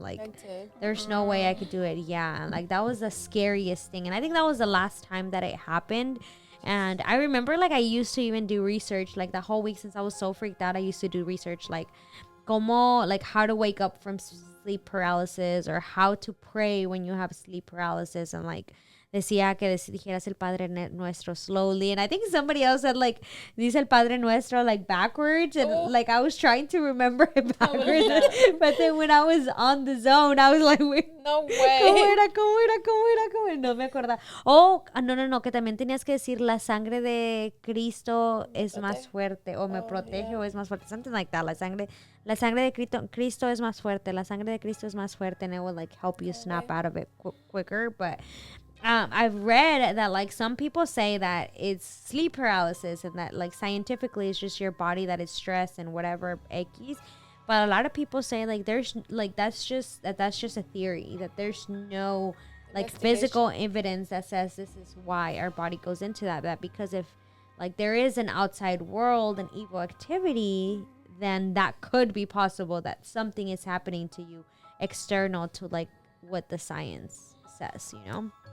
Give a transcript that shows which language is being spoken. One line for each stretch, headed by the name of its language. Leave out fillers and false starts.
English: Like there's no way I could do it. Yeah, like that was the scariest thing, and I think that was the last time that it happened. And I remember like I used to even do research like the whole week, since I was so freaked out. I used to do research like how to wake up from sleep paralysis, or how to pray when you have sleep paralysis, and like
Spanish: decía que dijeras el Padre Nuestro slowly.
English: And I think somebody else said, like,
Spanish: dice el Padre Nuestro,
English: like, backwards. And, like, I was trying to remember it backwards. But then when I was on the zone, I was like, wait, No way.
Spanish: ¿Cómo era? No me acordaba. Oh, no, que también tenías que decir la sangre de Cristo es más fuerte, o me protege, o es más fuerte.
English: Something like that.
Spanish: La sangre de Cristo es más fuerte. La sangre de Cristo es más fuerte.
English: And it will, like, help you snap out of it quicker. But I've read that, like, some people say that it's sleep paralysis and that, like, scientifically it's just your body that is stressed and whatever X. But a lot of people say, like, there's, like, that's just a theory, that there's no, like, physical evidence that says this is why our body goes into that because if, like, there is an outside world and evil activity, then that could be possible, that something is happening to you external to, like, what the science says, you know?